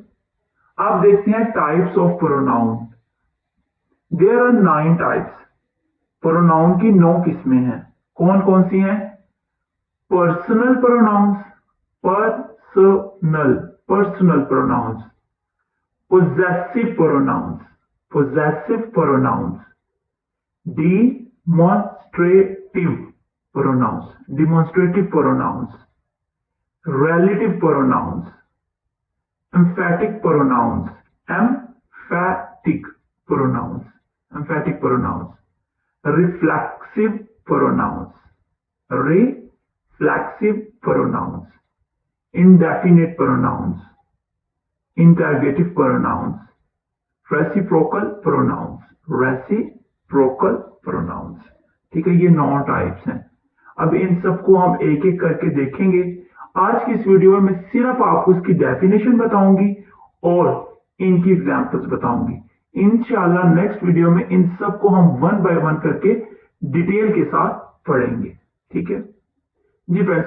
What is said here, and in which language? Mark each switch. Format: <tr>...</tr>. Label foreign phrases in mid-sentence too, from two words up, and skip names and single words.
<hi>आप देखते हैं</hi> <en>types of pronoun. there are 9 types,</en> <hi>प्रोनाउन की 9 किस्में हैं। कौन कौन सी हैं?</hi> <en>personal pronouns, personal pronouns, possessive pronouns, possessive pronouns, demonstrative pronouns, relative pronouns, emphatic pronouns, reflexive pronouns, indefinite pronouns, interrogative pronouns, reciprocal pronouns,</en> <hi>ठीक है। ये 9 टाइप्स हैं। अब इन सबको हम एक एक करके देखेंगे। आज की इस वीडियो में मैं सिर्फ आपको इसकी डेफिनेशन बताऊंगी और इनकी एग्जांपल्स बताऊंगी। इंशाल्लाह</hi> <en>next video</en> <hi>में इन सबको हम</hi> <en>1 by 1</en> <hi>करके डिटेल के साथ पढ़ेंगे, ठीक है जी फ्रेंड्स।</hi>